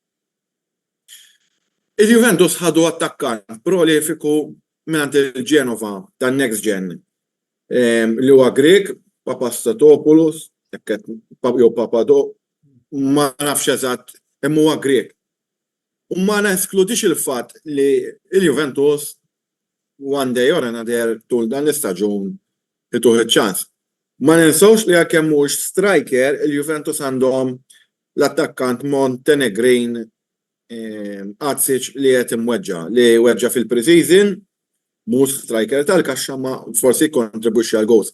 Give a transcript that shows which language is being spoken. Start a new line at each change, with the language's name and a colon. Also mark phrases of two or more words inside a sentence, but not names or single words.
Maltese: Il-Juventus ħadu attakkant prolifiku mingħand il-Genova tan-
English: next gen.
Maltese: Li huwa Grek, Papastatopoulos, ma nafx eżatt imma huwa Grek. U ma neskludix il-fatt li il-Juventus
English: one day or another
Maltese: tul dan l-istaġun ituħ iċ-ċans. Ma ninsawx li għakemm mhux striker, il-Juventus għandhom l-attakkant Montenegrin Atsic li qed imweġġa li weġġa fil-preseason, mhux striker tal-kaxxa ma forsi jkontribwixxi għal goals.